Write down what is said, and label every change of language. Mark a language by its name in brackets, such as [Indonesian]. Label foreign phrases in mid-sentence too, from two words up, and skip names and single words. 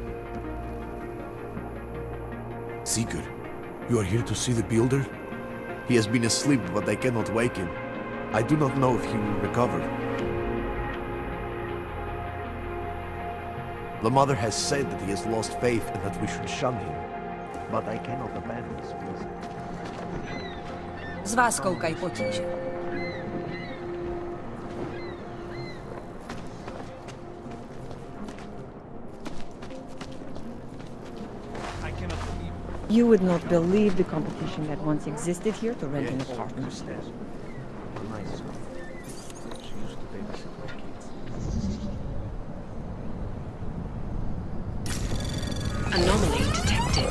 [English] Seeker, you are here to see the builder? He has been asleep, but I cannot wake him. I do not know if he will recover. The mother has said that he has lost faith and that we should shun him. But I cannot abandon his reason. [Czech] Z vás koukaj potíže. [English] You would not believe the competition that once existed here to rent an apartment. Anomaly detected.